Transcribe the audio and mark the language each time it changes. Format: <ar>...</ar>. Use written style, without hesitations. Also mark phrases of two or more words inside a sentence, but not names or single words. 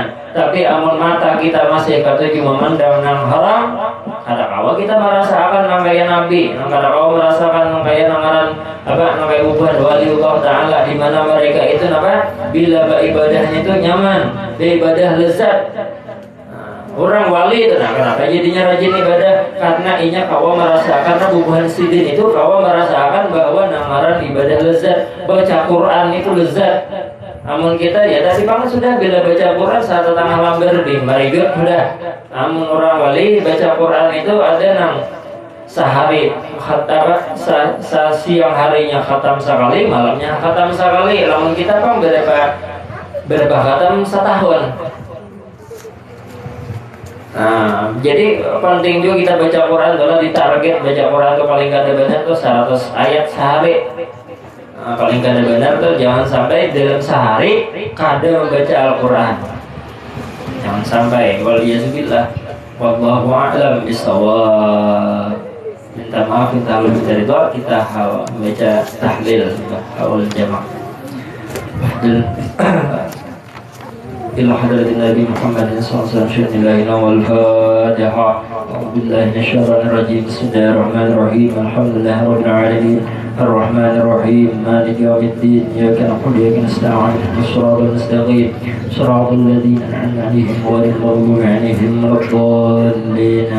<bjn>Tapi amun mata kita masih katuju memandang nang haram, kada kawa kita merasakan nang kaya Nabi, kada kawa merasakan nang kaya nangaran nang kaya uban waliullah Ta'ala, di mana mereka itu bila beribadahnya itu nyaman, beribadah lezat. Orang wali itu kenapa jadinya rajin ibadah? Karena inya kawa merasakan, karena bubuhan sidin itu kawa merasakan bahwa nangaran ibadah lezat, baca Quran itu lezat. Namun kita ya tadi banget sudah bila baca Quran 1,5 lembar di marigot sudah. Namun orang wali baca Quran itu ada nang sehari khatam, siang harinya khatam sekali, malamnya khatam sekali. Namun kita kan berapa khatam setahun. Nah, jadi penting juga kita baca Quran. Kalau ditarget baca Quran itu paling kada banyak tuh 100 ayat sehari. Paling kada benar tuh jangan sampai dalam sehari kada membaca Al-Quran, jangan sampai.</bjn> <ar>والعياذ بالله, والله أعلم بالصواب.</ar> <bjn>Minta maaf, minta lebih dari doa, kita membaca tahlil haul jamak</bjn> <ar>إلى حضرة النبي محمد صلى الله عليه وسلم. الفاتحة. أعوذ بالله من الشيطان الرجيم. بسم الله الرحمن الرحيم. الحمد لله رب العالمين. الرحمن الرحيم. مالك يوم الدين. إياك نعبد وإياك نستعين. اهدنا الصراط المستقيم. صراط الذين أنعمت عليهم غير المغضوب عليهم ولا الضالين.</ar>